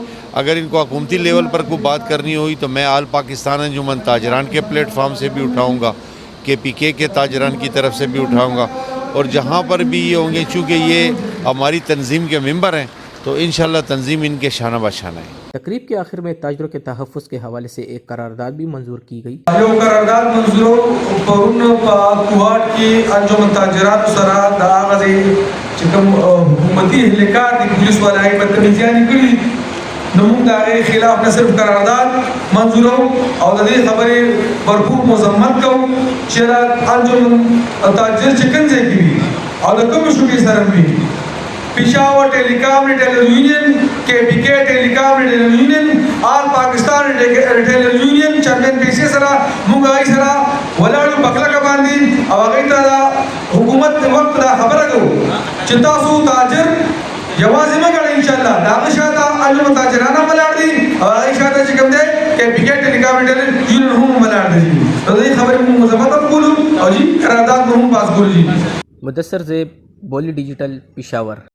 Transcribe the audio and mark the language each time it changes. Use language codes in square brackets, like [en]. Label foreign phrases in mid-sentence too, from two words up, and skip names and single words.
[ur] اگر ان کو حکومتی لیول پر کوئی بات کرنی ہوئی تو میں آل پاکستان انجمن تاجران کے پلیٹ فارم سے بھی اٹھاؤں گا، کے پی کے تاجران کی طرف سے بھی اٹھاؤں گا، اور جہاں پر بھی یہ ہوں گے چونکہ یہ ہماری تنظیم کے ممبر ہیں تو انشاءاللہ تنظیم ان کے شانہ بشانہ ہے۔ تقریب کے آخر میں تاجروں کے تحفظ کے حوالے سے ایک قرارداد بھی منظور کی گئی۔ [ps] یو قرارداد منظور پرون کوهاټ کې انجمن تاجرانو سره د هغه چې کوم حکومتي اهلکار د پولیس والای بدتمیزیانې کړي نو موږ د هغې خلاف نه صرف قرارداد منظورو او د دې خبرې بھرپور مذمت کوو چې دا انجمن تاجر چې کوم ځای کې وي او د کومو شوبې سره وي، پشاور ٹیلی کام ریٹیلر یونین، کے پی کے ٹیلی کام ریٹیلر یونین، آل پاکستان ریٹیلر یونین چیمپئن پیسے سرا مونږ سرا ولاړو پکلکه باندې او هغې ته د حکومت وخت دا خبره کوو چې تاسو تاجر یوازې مه ګڼئ، انشاءالله د هغه شاته انجمن تاجران هم ولاړ دي او هغې شاته چې کوم دی کے پی کے ټیلی کام ریٹیلر یونین هم ولاړ دی جی، نو د دې خبرې موږ مذمت هم کولو او جی قرارداد به هم پاس کولو جی۔ مدثر زیب، بولی ڈیجیٹل، پشاور۔